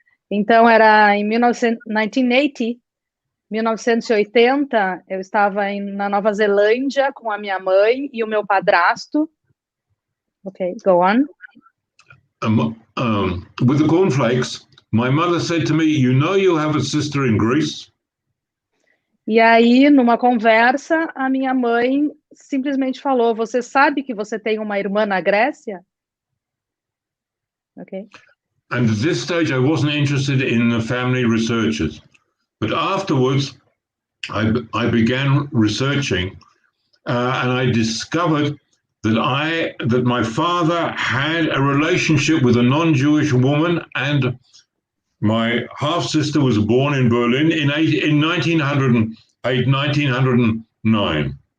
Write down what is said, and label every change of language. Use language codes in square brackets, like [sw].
[pt] Então era em 1980, eu estava na Nova Zelândia com a minha mãe e o meu padrasto. [en] Ok, go on. With the cornflakes, my mother said to me, "You know you have a sister in Greece?" [pt] E aí, numa conversa, a minha mãe simplesmente falou: "Você sabe que você tem uma irmã na Grécia?" [en] Ok. And at this stage, I wasn't interested in the family researches. But afterwards, I began researching, and I discovered that my father had a relationship with a non-Jewish woman, and my half-sister was born in Berlin in 1908, 1909.